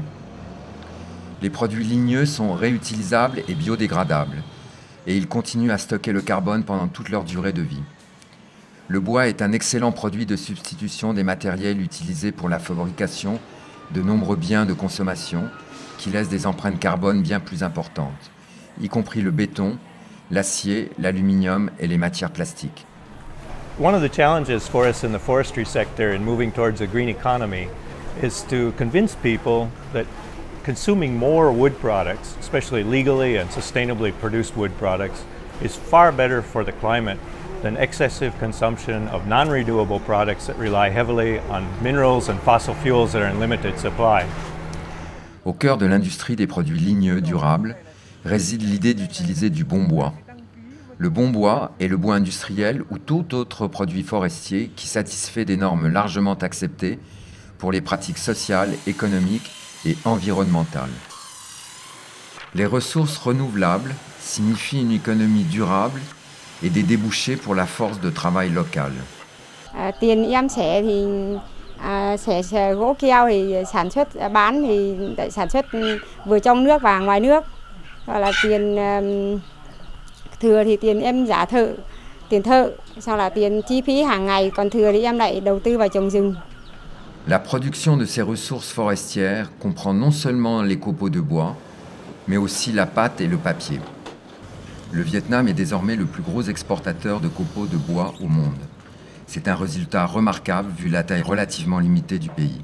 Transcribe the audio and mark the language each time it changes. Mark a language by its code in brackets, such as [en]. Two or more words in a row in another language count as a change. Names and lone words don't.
[fr] Les produits ligneux sont réutilisables et biodégradables et ils continuent à stocker le carbone pendant toute leur durée de vie. Le bois est un excellent produit de substitution des matériels utilisés pour la fabrication de nombreux biens de consommation qui laissent des empreintes carbone bien plus importantes, y compris le béton, l'acier, l'aluminium et les matières plastiques. [en] One of the challenges for us in the forestry sector in moving towards a green economy is to convince people that consuming more wood products, especially legally and sustainably produced wood products, is far better for the climate than excessive consumption of non-renewable products that rely heavily on minerals and fossil fuels that are in limited supply. [fr] Au cœur de l'industrie des produits ligneux durables réside l'idée d'utiliser du bon bois. Le bon bois est le bois industriel ou tout autre produit forestier qui satisfait des normes largement acceptées pour les pratiques sociales, économiques et environnementales. Les ressources renouvelables signifient une économie durable et des débouchés pour la force de travail locale. [vi] Tiền em xẻ thì xẻ gỗ keo thì sản xuất bán thì sản xuất vừa trong nước và ngoài nước. Hoặc là tiền thừa thì tiền em trả thợ, tiền thợ, sau là tiền chi phí hàng ngày, còn thừa thì em lại đầu tư vào trồng rừng. [fr] La production de ces ressources forestières comprend non seulement les copeaux de bois, mais aussi la pâte et le papier. Le Vietnam est désormais le plus gros exportateur de copeaux de bois au monde. C'est un résultat remarquable vu la taille relativement limitée du pays.